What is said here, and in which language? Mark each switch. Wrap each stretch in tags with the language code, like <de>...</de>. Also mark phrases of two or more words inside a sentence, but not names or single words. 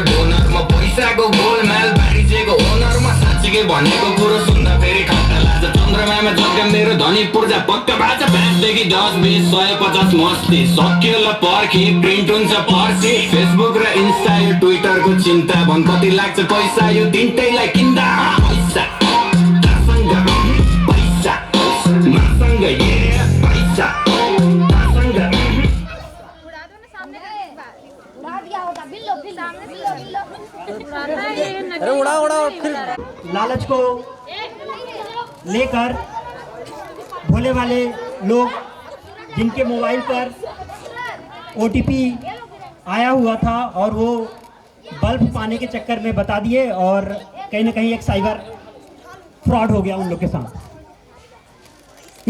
<ne>डोनर म पैसाको गोलमाल बारिजेको ओनर म साँच्चीकै भनेको कुरो सुन्दा फेरि खट्टा लाग्छ चन्द्रमामा जग्गा मेरो धनी पूर्जा पक्का बाजा ब्यागदेखि 10 20 150 मस्ती सकियो ल पर्खी प्रिन्ट हुन्छ पर्सी फेसबुक र इन्स्टा यो ट्विटरको चिन्ता भन कति लाग्छ पैसा यो तिनटैलाई किन्दा पैसा तासँग पैसा मसँग ये पैसा तासँग</ne> <hi>लालच को लेकर भोले वाले लोग जिनके मोबाइल पर OTP आया हुआ था और वो बल्ब पाने के चक्कर में बता दिए और कहीं ना कहीं एक</hi> <en>cyber fraud</en> <hi>हो गया उन लोग के साथ।</hi>